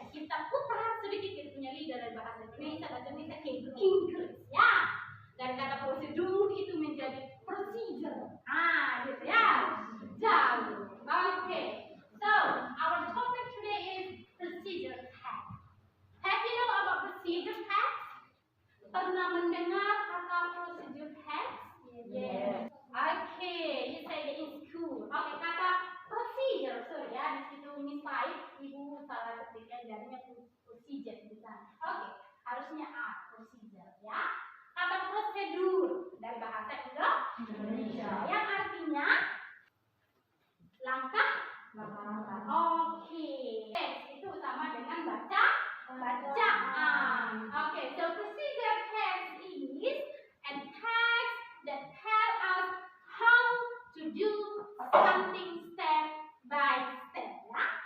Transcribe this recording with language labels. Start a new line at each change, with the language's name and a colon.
Indonesian: Kita putar sedikit kita punya lidah dari bahasa Indonesia ke Inggris ya. Dan kata prosedur itu menjadi procedure. Gitu ya. Jauh. Okay.
English: So, our topic today is procedure text. Have you know about procedure text?
Indonesian: Pernah mendengar kata procedure text?
English: Yes. Okay, you say it in school.
Indonesian: Okay, kata procedure, sorry ya, di situ misalnya ibu salah ketikkan jadinya procedure di sana. Okay, harusnya procedure ya. Kata prosedur dari bahasa Indonesia yang artinya langkah. Okay, itu sama dengan bacaan.
English: Okay, so procedure text is a text that tell us how to do something step by step ya.